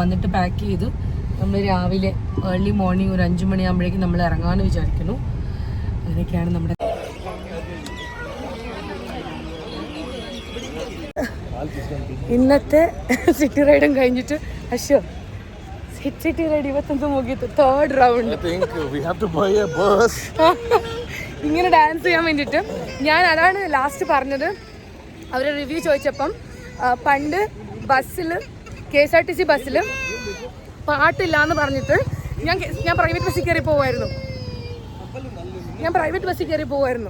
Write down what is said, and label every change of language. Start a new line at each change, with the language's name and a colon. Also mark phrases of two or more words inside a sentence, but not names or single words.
Malayalam: വന്നിട്ട് പാക്ക് ചെയ്ത് നമ്മൾ രാവിലെ
English: early morning
Malayalam: ഒരു 5 മണിയാകുമ്പോഴേക്കും നമ്മൾ ഇറങ്ങാമെന്ന് വിചാരിക്കുന്നു. അങ്ങനെയൊക്കെയാണ് നമ്മുടെ ഇന്നത്തെ
English: city ride
Malayalam: കഴിഞ്ഞിട്ട്. അശ്വ
English: city ride
Kannada: ಇವತ್ತಂತೂ ಮುಗೀತು.
Malayalam: 3rd റൗണ്ട്. ഇങ്ങനെ ഡാൻസ് ചെയ്യാൻ വേണ്ടിയിട്ട് ഞാൻ അതാണ് ലാസ്റ്റ് പറഞ്ഞത്. അവർ റിവ്യൂ ചോദിച്ചപ്പം പണ്ട് ബസ്സിൽ KSRTC ബസ്സിൽ പാട്ടില്ല എന്ന് പറഞ്ഞിട്ട് ഞാൻ പ്രൈവറ്റ് ബസ്സിൽ കയറി പോവായിരുന്നു.